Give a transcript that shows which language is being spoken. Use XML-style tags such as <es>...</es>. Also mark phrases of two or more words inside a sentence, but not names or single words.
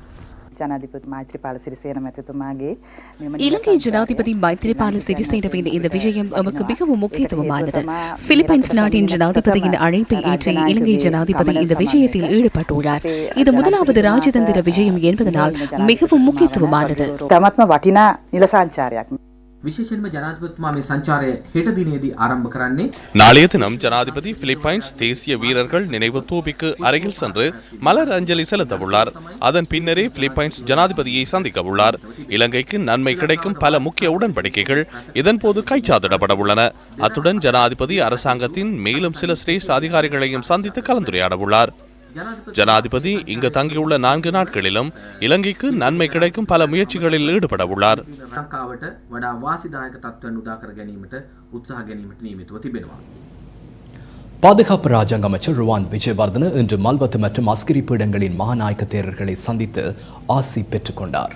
<ta>இலங்கை ஜனாதிபதி மைத்ரிபால சிறிசேனவின் இந்த விஜயம் நமக்கு மிகவும் முக்கியத்துவமானது. பிலிப்பைன்ஸ் நாட்டின் ஜனாதிபதியின் அழைப்பை ஏற்று இலங்கை ஜனாதிபதி இந்த விஜயத்தில் ஈடுபட்டுள்ளார். இது முதலாவது ராஜதந்திர விஜயம் என்பதனால் மிகவும் முக்கியத்துவமானது.</ta> <si>විශේෂයෙන්ම ජනාධිපතිතුමා මේ සංචාරය හෙට දිනේදී ආරම්භ කරන්නේ.</si> <ta>நாளைய தினம் ஜனாதிபதி பிலிப்பைன்ஸ் தேசிய வீரர்கள் நினைவு தூபிக்கு அருகில் சென்று மலர் அஞ்சலி செலுத்த உள்ளார். அதன் பின்னரே பிலிப்பைன்ஸ் ஜனாதிபதியை சந்திக்க உள்ளார். இலங்கைக்கு நன்மை கிடைக்கும் பல முக்கிய உடன்படிக்கைகள் இதன்போது கைச்சாத்திடப்பட உள்ளன. அத்துடன் ஜனாதிபதி அரசாங்கத்தின் மேலும் சில சிரேஷ்ட அதிகாரிகளையும் சந்தித்து கலந்துரையாட உள்ளார். ஜனாதிபதி இங்கு தங்கியுள்ள 4 நாட்களிலும் இலங்கைக்கு நன்மை கிடைக்கும் பல முயற்சிகளில் ஈடுபட உள்ளார்.</ta> <si>ලංකාවට වඩා වාසිදායක තත්ත්වයන් උදා කර ගැනීමට උත්සාහ ගැනීමට නියමිතව තිබෙනවා.</si> <ta>பாதுகாப்பு ராஜாங்க அமைச்சர் ருவான் விஜயவர்தன இன்று மல்வத்து மற்றும் அஸ்கிரி பீடங்களின் மகாநாயக்க தேரர்களை சந்தித்து ஆசி பெற்றுக் கொண்டார்.</ta>